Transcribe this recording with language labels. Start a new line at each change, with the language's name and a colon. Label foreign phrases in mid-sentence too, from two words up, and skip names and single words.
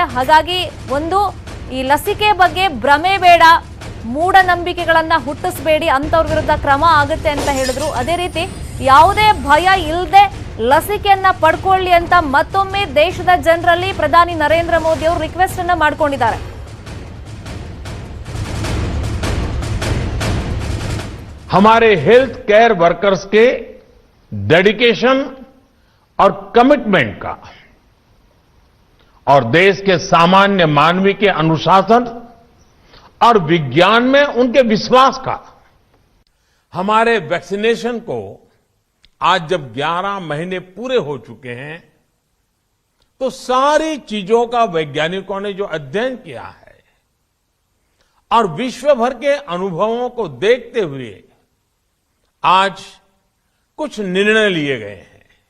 Kannada: ಹಾಗಾಗಿ ಒಂದು, ಈ ಲಸಿಕೆ ಬಗ್ಗೆ ಭ್ರಮೆ ಬೇಡ, ಮೂಢನಂಬಿಕೆಗಳನ್ನ ಹುಟ್ಟಿಸಬೇಡಿ, ಅಂತವ್ರ ವಿರುದ್ಧ ಕ್ರಮ ಆಗುತ್ತೆ ಅಂತ ಹೇಳಿದ್ರು. ಅದೇ ರೀತಿ ಯಾವುದೇ ಭಯ ಇಲ್ಲದೆ ಲಸಿಕೆಯನ್ನ ಪಡ್ಕೊಳ್ಳಿ ಅಂತ ಮತ್ತೊಮ್ಮೆ ದೇಶದ ಜನರಲ್ಲಿ ಪ್ರಧಾನಿ ನರೇಂದ್ರ ಮೋದಿ ಅವರು ರಿಕ್ವೆಸ್ಟ್ ಅನ್ನ ಮಾಡ್ಕೊಂಡಿದ್ದಾರೆ.
Hindi: हमारे
English: health care workers
Hindi: के डेडिकेशन और कमिटमेंट का और देश के सामान्य मानवी के अनुशासन और विज्ञान में उनके विश्वास का, हमारे वैक्सीनेशन को आज जब 11 महीने पूरे हो चुके हैं, तो सारी चीजों का वैज्ञानिकों ने जो अध्ययन किया है और विश्व भर के अनुभवों को देखते हुए आज कुछ निर्णय लिए गए हैं।